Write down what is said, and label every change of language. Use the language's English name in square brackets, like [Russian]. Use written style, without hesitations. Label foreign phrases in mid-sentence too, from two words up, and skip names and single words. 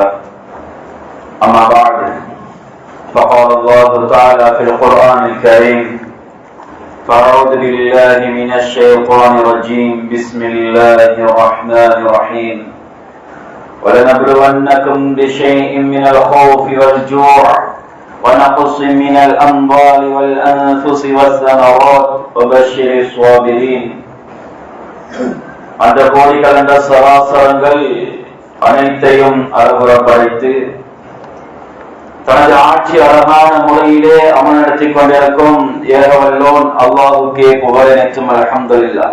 [Arabic] أما بعد، فقال الله تعالى في القرآن الكريم: فأعوذ بالله من الشيطان الرجيم، بسم الله الرحمن الرحيم. ولنبلونكم بشيء من الخوف والجوع ونقص من الأموال والأنفس والثمرات وبشر الصابرين. [Tamil] அந்த கோடி கலந்த சராசரங்கள் அனைத்தையும் அறகுறப்படுத்தி தனது ஆட்சி அழகான முறையிலே அமல்நடத்திக் கொண்டிருக்கும் ஏகவல்லோன் அல்லாஹுக்கே புகழ் அனைத்தும் அல்ஹம்துலில்லாஹ்.